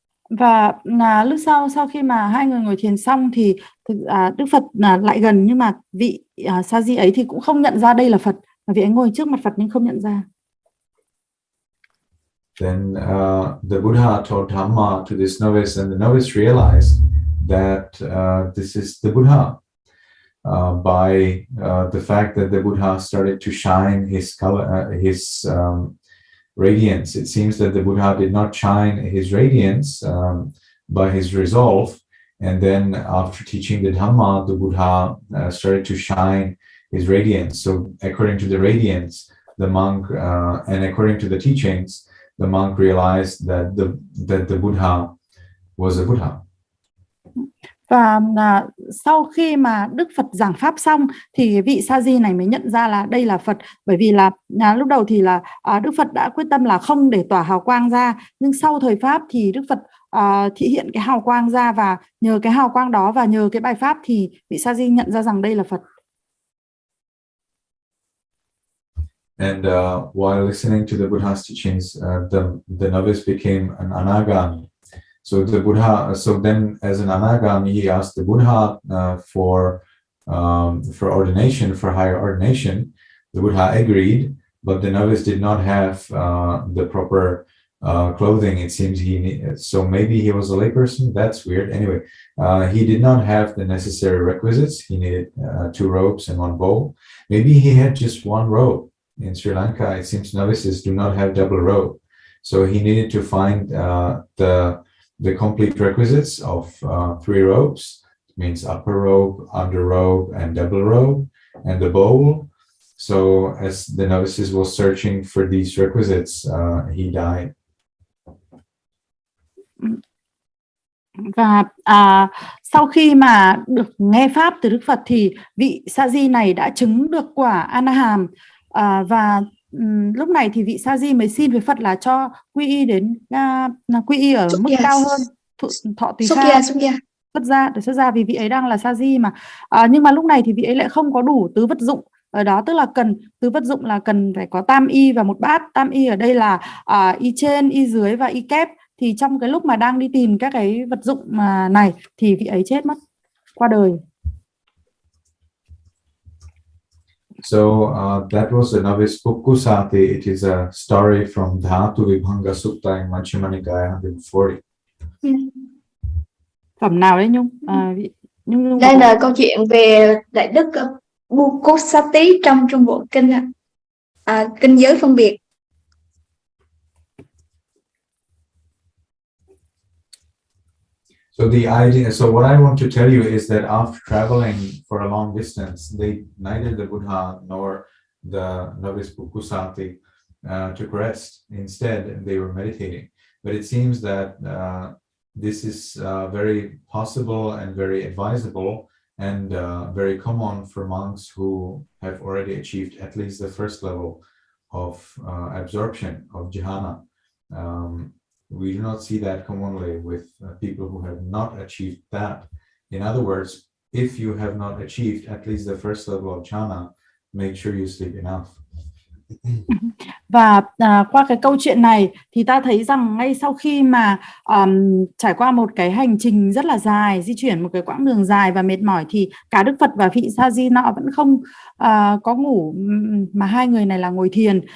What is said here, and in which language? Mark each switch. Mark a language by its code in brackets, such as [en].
[vi] Và lúc sau khi mà hai người ngồi thiền xong thì Đức Phật lại gần, nhưng mà vị sa di ấy thì cũng không nhận ra đây là Phật, và vị ấy ngồi trước mặt Phật nhưng không nhận ra. [en] Then the Buddha told Dhamma to this novice, and the novice realized that this is the Buddha by the fact that the Buddha started to shine his color, his radiance. It seems that the Buddha did not shine his radiance by his resolve, and then after teaching the Dhamma, the Buddha started to shine his radiance. So according to the radiance, the monk, and according to the teachings, the monk realized that the Buddha was a Buddha. [vi] Và sau khi mà Đức Phật giảng pháp xong thì vị sa di này mới nhận ra là đây là Phật, bởi vì là lúc đầu thì là Đức Phật đã quyết tâm là không để tỏa hào quang ra, nhưng sau thời pháp thì Đức Phật thị hiện cái hào quang ra, và nhờ cái hào quang đó và nhờ cái bài pháp thì vị sa di nhận ra rằng đây là Phật. [en] And while listening to the Buddha's teachings, the novice became an anagami. So the Buddha, so then as an anagami, he asked the Buddha for ordination, for higher ordination. The Buddha agreed, but the novice did not have the proper clothing. It seems so maybe he was a layperson. That's weird. Anyway, he did not have the necessary requisites. He needed 2 robes and 1 bowl. Maybe he had just 1 robe. In Sri Lanka, it seems novices do not have double robe. So he needed to find the complete requisites of 3 robes. It means upper robe, under robe, and double robe, and the bowl. So as the novices was searching for these requisites, he died. [vi] Và sau khi mà được nghe pháp từ Đức Phật thì vị sa di này đã chứng được quả A-na-hàm. Và lúc này thì vị sa di mới xin với Phật là cho quy y đến quy y ở mức cao hơn, thọ tỳ kheo, xuất gia, vì vị ấy đang là sa di mà. Nhưng mà lúc này thì vị ấy lại không có đủ tứ vật dụng ở đó, tức là cần tứ vật dụng là cần phải có tam y và 1 bát. Tam y ở đây là y trên, y dưới và y kép. Thì trong cái lúc mà đang đi tìm các cái vật dụng này thì vị ấy chết mất, qua đời. [en] So that was the novice Pukkusati. It is a story from Dhatu Vibhanga Sutta in Majjhima Nikaya 140. [vi] Phẩm nào đấy Nhung? Nhung Đây là câu chuyện về Đại Đức Pukkusati trong Trung Bộ Kinh, Kinh Giới Phân Biệt. [en] So what I want to tell you is that after traveling for a long distance, neither the Buddha nor the novice Pukkusati took rest. Instead, they were meditating. But it seems that this is very possible and very advisable and very common for monks who have already achieved at least the first level of absorption of jhana. We do not see that commonly with people who have not achieved that. In other words, if you have not achieved at least the first level of jhana, make sure you sleep enough. [vi] Và qua cái câu chuyện này thì ta thấy rằng ngay sau khi mà trải qua một cái hành trình rất là dài, di chuyển một cái quãng đường dài và mệt mỏi, thì cả Đức Phật và vị Sa Di nọ vẫn không có ngủ, mà hai người này là ngồi thiền.